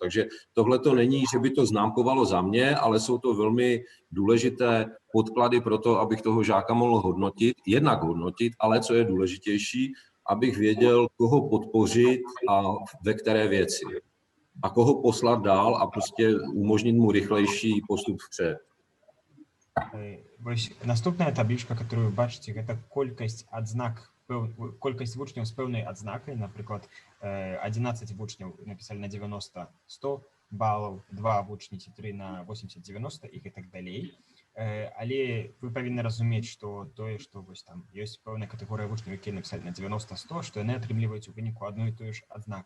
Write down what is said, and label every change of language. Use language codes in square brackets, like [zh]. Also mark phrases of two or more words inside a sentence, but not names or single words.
[cs] Takže tohle to není, že by to známkovalo za mě, ale jsou to velmi důležité podklady pro to, abych toho žáka mohl jednak hodnotit, ale co je důležitější, abych věděl, koho podpořit a ve které věci. A koho poslat dál a prostě umožnit mu rychlejší postup vpřed. [be] Наступная табличка, которую бачыце, гэта колькасць вучняў з пэўнай адзнакай. Напрыклад, 11 вучняў напісалі на 90-100 балаў, 2 вучні ці 3 на 80-90 і гэтак далей. Але вы павінны разумець, што тое, што вось там ёсць пэўная катэгорыя вучняў, якія напісалі на 90-100, што яны атрымліваюць у выніку адну і тую ж адзнаку.